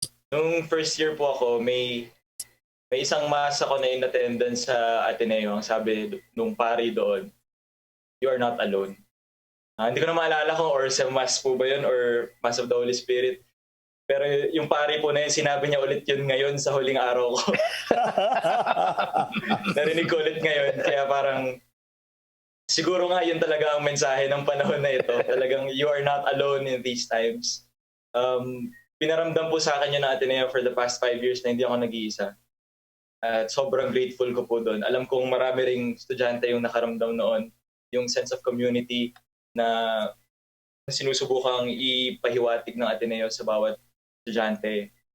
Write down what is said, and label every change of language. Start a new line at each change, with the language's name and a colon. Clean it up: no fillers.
Filipino: Nung first year po ako, may isang mass ako na in attendance sa Ateneo. Ang sabi nung pari doon,
English: you are not alone.
Filipino: Hindi ko na maalala kung or sa mass po ba yun or
English: Mass of the Holy Spirit.
Filipino: Pero yung pari po na yun, sinabi niya ulit yun ngayon sa huling araw ko. Narinig ko ulit ngayon. Kaya parang siguro nga yun talaga ang mensahe ng panahon na ito. Talagang
English: you are not alone in these times.
Filipino: Pinaramdam po sa akin yun ng Ateneo
English: for the past 5 years
Filipino: na hindi ako nag-iisa. At sobrang grateful ko po doon. Alam kong marami ring estudyante yung nakaramdam noon. Yung
English: sense of community
Filipino: na sinusubukang ipahiwatig ng Ateneo sa bawat estudyante.